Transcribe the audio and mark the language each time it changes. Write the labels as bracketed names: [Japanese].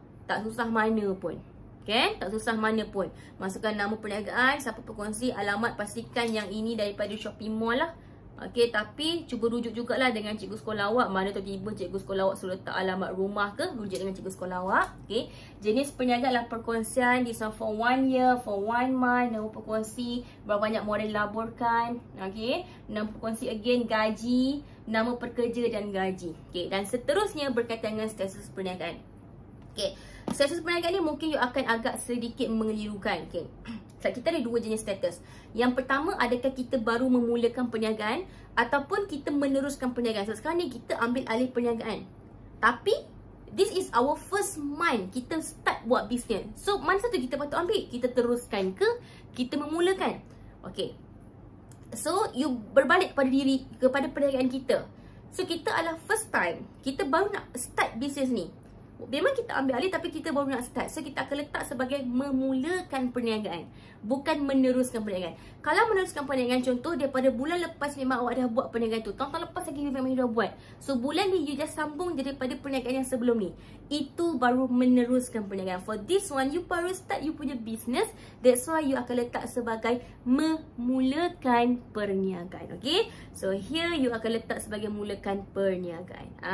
[Malay] Tak susah mana pun. Okay, tak susah mana pun. Masukkan nama perniagaan, siapa pekongsi, alamat, pastikan yang ini daripada Shopee Mall lah. Okay, tapi cuba rujuk jugalah dengan cikgu sekolah awak. Mana tiba-tiba cikgu sekolah awak suruh letak alamat rumah ke, rujuk dengan cikgu sekolah awak. Okay, jenis perniagaan adalah perkongsian. [English] This one for 1 year, for 1 month. [Malay] Nama perkongsi, berapa banyak modal dilaburkan. Okay, nama perkongsi again, gaji, nama pekerja dan gaji. Okay, dan seterusnya berkaitan dengan status perniagaan. Okay, status perniagaan ni mungkin you akan agak sedikit mengelirukan. Okay, kita ada 2 jenis status. Yang pertama, adakah kita baru memulakan perniagaan ataupun kita meneruskan perniagaan. So, sekarang ni kita ambil alih perniagaan. [English] Tapi, this is our first month [Malay] kita start buat bisnes. So, mana satu kita patut ambil? Kita teruskan ke kita memulakan? Okay, so you berbalik kepada perniagaan kita. So kita adalah [English] first time, [Malay] kita baru nak start bisnes ni. Memang kita ambil alih tapi kita baru nak start. So kita akan letak sebagai memulakan perniagaan, bukan meneruskan perniagaan. Kalau meneruskan perniagaan, contoh daripada bulan lepas memang awak dah buat perniagaan tu, tahun lepas lagi memang you dah buat. So bulan ni you just sambung daripada perniagaan yang sebelum ni. Itu baru meneruskan perniagaan. [English] For this one, you baru start you punya business. That's why [Malay] you akan letak sebagai memulakan perniagaan. Okay, so here you akan letak sebagai mulakan perniagaan.